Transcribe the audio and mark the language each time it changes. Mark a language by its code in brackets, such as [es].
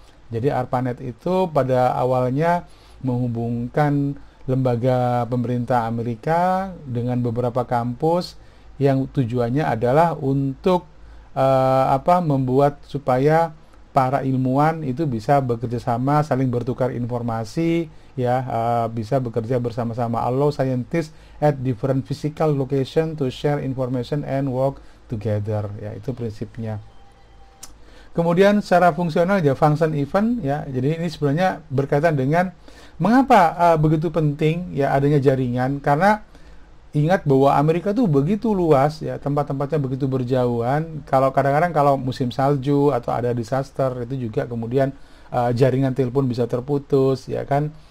[id] Jadi ARPANET itu pada awalnya menghubungkan lembaga pemerintah Amerika dengan beberapa kampus yang tujuannya adalah untuk membuat supaya para ilmuwan itu bisa bekerja sama, saling bertukar informasi, ya, bisa bekerja bersama-sama. [en] Allow scientists at different physical location to share information and work together. [id] Ya, itu prinsipnya. Kemudian secara fungsional ya [en] function event [id] ya. Jadi ini sebenarnya berkaitan dengan mengapa begitu penting ya adanya jaringan, karena ingat bahwa Amerika tuh begitu luas ya, tempat-tempatnya begitu berjauhan. Kalau kadang-kadang kalau musim salju atau ada disaster itu juga kemudian jaringan telepon bisa terputus ya kan.